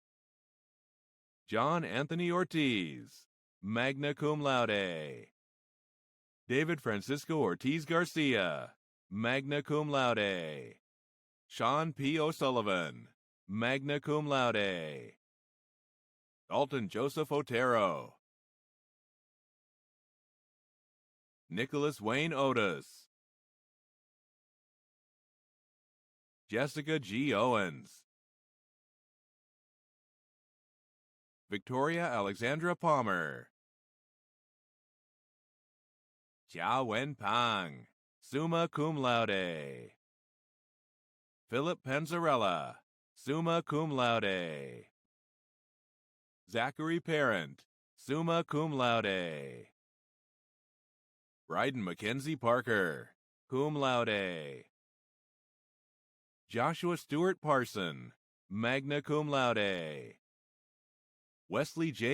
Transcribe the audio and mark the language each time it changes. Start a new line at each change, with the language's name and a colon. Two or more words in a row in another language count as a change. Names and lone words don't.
English: John Anthony Ortiz,
Latin: magna cum laude,
English: David Francisco Ortiz Garcia,
Latin: magna cum laude, Sean P.
English: O'Sullivan,
Latin: magna cum laude,
English: Dalton Joseph Otero, Nicholas Wayne Otis, Jessica G. Owens, Victoria Alexandra Palmer, Jia Wen Pang,
Latin: summa cum laude,
English: Philip Panzarella,
Latin: summa cum laude,
English: Zachary Parent,
Latin: summa cum laude,
English: Bryden Mackenzie Parker,
Latin: cum laude,
English: Joshua Stewart Parson,
Latin: magna cum laude,
English: Wesley J.